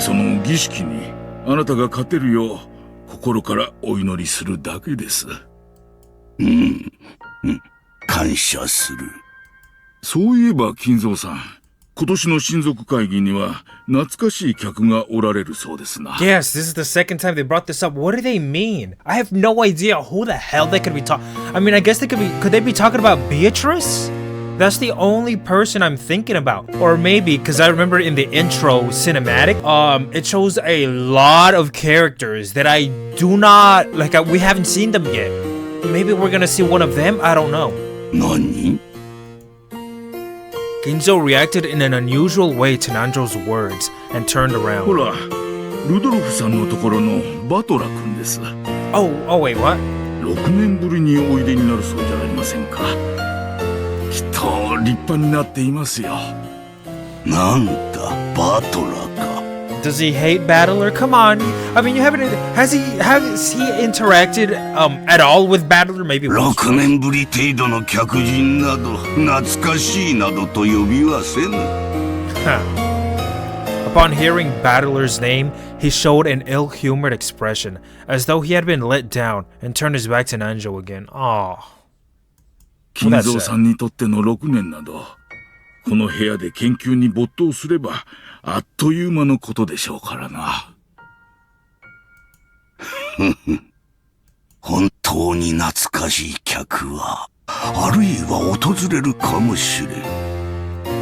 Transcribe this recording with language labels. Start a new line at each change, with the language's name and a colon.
Japanese: その儀式にあなたが勝てるよう心からお祈りするだけです。感謝する。そういえば金蔵さん、今年の親族会議には懐かしい客がおられるそうですな。
English: Yes, this is the second time they brought this up. What do they mean? I have no idea who the hell they could be talking. I mean, I guess could they be talking about Beatrice? That's the only person I'm thinking about. Or maybe, because I remember in the intro cinematic, it shows a lot of characters that I do not, we haven't seen them yet. Maybe we're gonna see one of them? I don't know.
Japanese: Nani?
English: Ginzo reacted in an unusual way to Nanjo's words and turned around.
Japanese: ほら、ルドルフさんのところのバトラ君です。
English: Oh, wait, what?
Japanese: 6年ぶりにおいでになるそうじゃありませんか。きっと立派になっていますよ。なんだ、バトラか。
English: Does he hate Battler? Come on. I mean, has he interacted at all with Battler? Maybe once.
Japanese: 6年ぶり程度の客人など懐かしいなどと呼びはせぬ。
English: Upon hearing Battler's name, he showed an ill-humored expression, as though he had been let down, and turned his back to Nanjo again. Aww.
Japanese: 金蔵さんにとっての6年など、この部屋で研究に没頭すれば、あっという間のことでしょうからな。本当に懐かしい客は、あるいは訪れるかもしれん。